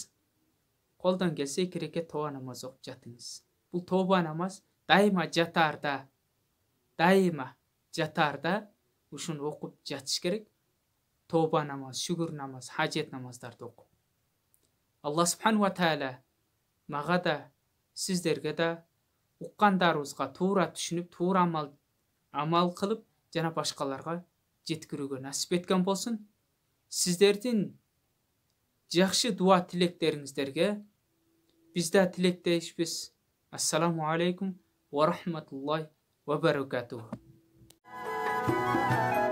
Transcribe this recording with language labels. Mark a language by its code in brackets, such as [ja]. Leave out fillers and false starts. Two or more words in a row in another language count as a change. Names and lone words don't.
[ky] Колдон келсе 2 рекет тоба намаз окуп жатыңыз. Бул тоба намаз дайыма жатарда ушуну окуп жатыш керек. Тоба намаз, шүгүр намаз, хажет намаздарды окуп. [ar] الله سبحانه وتعالى [ky] мага да, сиздерге да уккандарыбызга туура түшүнүп, туура амал кылып, жана башкаларга жеткирүүгө насип эткен болсун. [kk] Сіздердің жақсы дуа тілектеріңіздерге біз де тілектеспіз. [ar] السلام عليكم ورحمة الله وبركاته.